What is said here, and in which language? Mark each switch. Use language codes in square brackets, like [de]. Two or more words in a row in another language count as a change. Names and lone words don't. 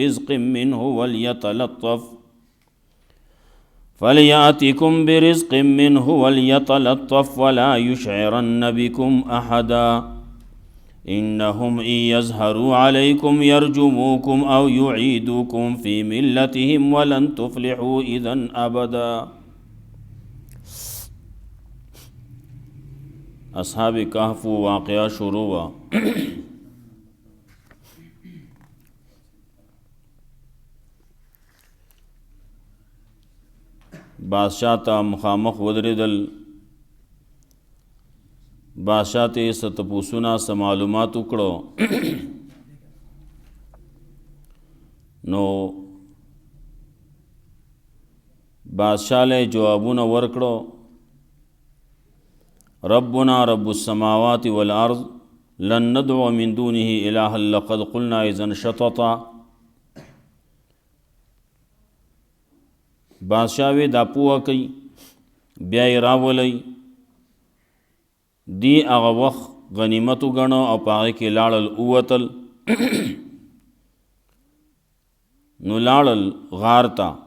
[ar] برزق منه وليتلطف ولا يشعرن بكم أحدا إنهم إن يظهروا عليكم يرجموكم أو يعيدوكم في ملتهم ولن تفلحوا إذن أبدا. [ur] اصحاب کہف واقعہ شروع ہوا. [ps] بادشاہ ته مخامخ ودرېدل. بادشاہ ته څه تپوسونه څه معلومات وکړو. نو بادشاہ له جوابونه ورکړو. [ar] ربنا رب السماوات والارض لن ندعو من دونه الها لقد قلنا اذا شططا. [ps] بادشاہ وی دا پوه کوي بیا یې راولئ. دی هغه وخت غنیمت وګڼو او په هغې کې لاړل ووتل. نو لاړل غار ته.